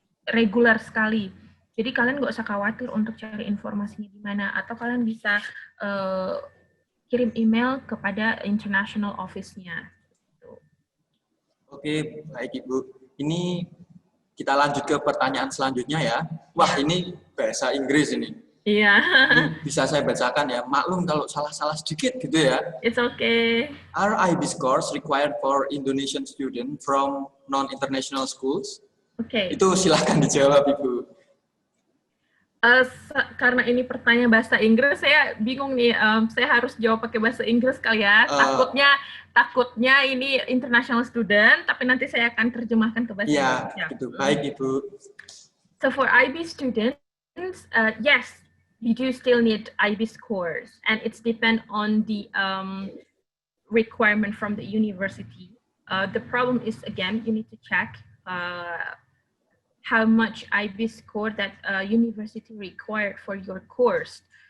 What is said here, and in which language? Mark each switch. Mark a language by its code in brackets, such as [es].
[id] regular sekali. Jadi kalian nggak usah khawatir untuk cari informasinya di mana, atau kalian bisa kirim email kepada international office-nya. Oke, baik Ibu. Ini kita lanjut ke pertanyaan selanjutnya ya. Wah, ini bahasa Inggris ini. Iya. Ini bisa saya bacakan ya. Maklum kalau salah-salah sedikit gitu ya. [en] It's okay. Are IB scores required for Indonesian student from non-international schools? [id] Oke. Itu silahkan dijawab Ibu. Karena ini pertanyaan bahasa Inggris, saya bingung nih. Saya harus jawab pakai bahasa Inggris kali ya. Takutnya ini international student, tapi nanti saya akan terjemahkan ke bahasa Inggris. Ya, gitu. Baik Ibu. [en] So for IB students, yes, we do still need IB scores, and it's depend on the requirement from the university. The problem is, again, you need to check how much IB score that university required for your course.